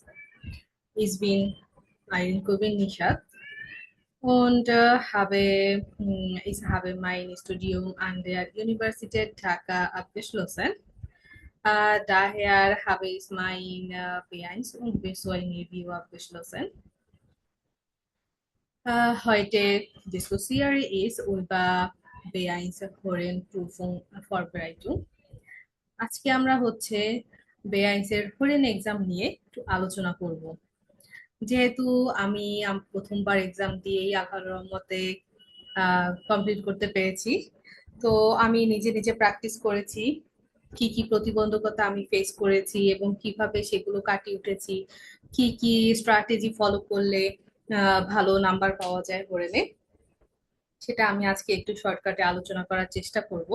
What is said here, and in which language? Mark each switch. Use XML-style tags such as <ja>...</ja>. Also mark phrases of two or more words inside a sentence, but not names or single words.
<de>Ich bin Ayn Kubin Nishat und ich habe mein Studium an der Universität Dhaka abgeschlossen. Daher habe ich mein B1 und B2-Review abgeschlossen. Heute diskutiere ich über B1 Prüfung Vorbereitung.</de> <bn>আজকে আমরা বেআইনস এর হরিণ এক্সাম নিয়ে একটু আলোচনা করব। যেহেতু আমি প্রথমবার এক্সাম দিয়েই আল্লাহর রহমতে কমপ্লিট করতে পেরেছি, তো আমি নিজে নিজে প্র্যাকটিস করেছি কি কি প্রতিবন্ধকতা আমি ফেস করেছি এবং কিভাবে সেগুলো কাটিয়ে উঠেছি, কি কি স্ট্র্যাটেজি ফলো করলে ভালো নাম্বার পাওয়া যায় হরিণে, সেটা আমি আজকে একটু শর্টকাটে আলোচনা করার চেষ্টা করব।</bn>